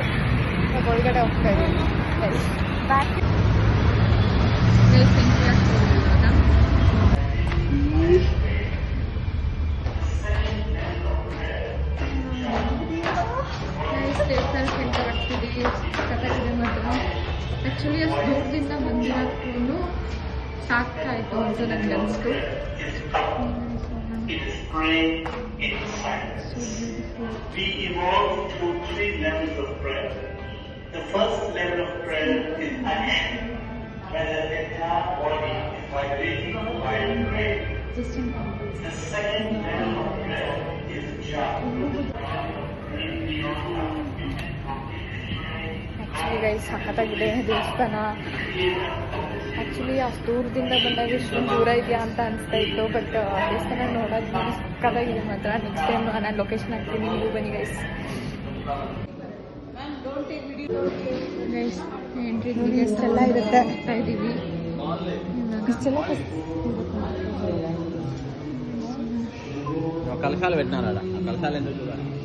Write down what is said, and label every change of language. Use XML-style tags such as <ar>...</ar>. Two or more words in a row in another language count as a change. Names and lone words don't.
<kn>ಇವಾಗ ಒಳಗಡೆ ಹೋಗ್ತಾ ಇದ್ದೀವಿ ಗೈಸ್. ಬ್ಯಾಕ್ ದೇವಸ್ಥಾನಕ್ಕೆ ಎಂಟರ್ ಆಗ್ತಿದ್ದೀವಿ. ಕಥಾಗಿದೆ ಮಾತ್ರ. ಆ್ಯಕ್ಚುಲಿ ಅಷ್ಟು ದೂರದಿಂದ ಬಂದಿರೋದ್ರೂ ಸಾಕಾಯಿತು ಅಂತ ನನಗೆ ಅನಿಸ್ತು.</kn> <en>We evolve through 3 levels of prayer. The first level of prayer is action, where the entire body is vibrating while praying. The second level of prayer is japa. actually guys</en> <kn>ಸಖತ್ತಾಗಿದೆ ದೇವಸ್ಥಾನ. ಆ್ಯಕ್ಚುಲಿ ಅಷ್ಟು ದೂರದಿಂದ ಬಂದಾಗ ಇಷ್ಟೊಂದು ದೂರ ಇದೆಯಾ ಅಂತ ಅನಿಸ್ತಾ ಇತ್ತು. ಬಟ್ ದೇವಸ್ಥಾನ ನೋಡೋದು ಸಖತ್ತಾಗಿದೆ ಮಾತ್ರ.</kn> <en>next time</en> <kn>ನಾನು ಲೊಕೇಶನ್ ಹಾಕ್ತೀನಿ, ನೀವು ಬನ್ನಿ ಗೈಸ್.</kn> <en>guys entry</en> <kn>ಎಷ್ಟೆಲ್ಲ ಇರುತ್ತೆ ಹೋಗ್ತಾ ಇದ್ದೀವಿ. ಇಷ್ಟೆಲ್ಲ</kn> <te>కలశాలు పెట్టినారు అలా. ఆ కలశాలు ఎందుకు చూడాలి?</te>